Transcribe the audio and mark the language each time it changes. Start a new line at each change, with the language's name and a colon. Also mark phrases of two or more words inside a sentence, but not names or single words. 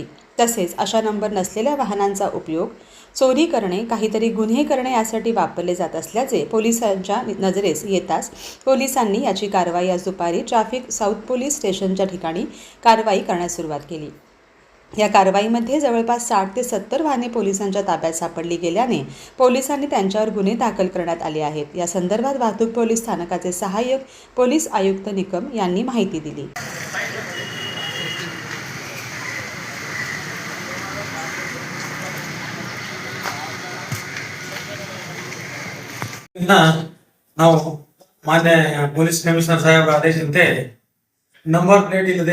Marathi: तसेच अशा नंबर नसलेल्या वाहनांचा उपयोग चोरी करणे, काहीतरी गुन्हे करणे यासाठी वापरले जात असल्याचे पोलिसांच्या नजरेस येताच पोलिसांनी याची कारवाई आज दुपारी
English: traffic south police
Marathi: स्टेशनच्या ठिकाणी कारवाई करण्यास सुरुवात केली. या कारवाईमध्ये जवळपास 60 ते 70 वाहने पोलिसांच्या ताब्यात सापडली गेल्याने पोलिसांनी त्यांच्यावर गुन्हे दाखल करण्यात आले आहेत. या संदर्भात वाहतूक पोलीस स्थानकाचे सहाय्यक पोलीस आयुक्त निकम यांनी माहिती दिली.
Kannada: ನಾವು ಮಾನ್ಯ
English: police commissioner
Kannada: ಸಾಹೇಬರ ಆದೇಶದಂತೆ
English: number plate
Kannada: ಇಲ್ಲದೆ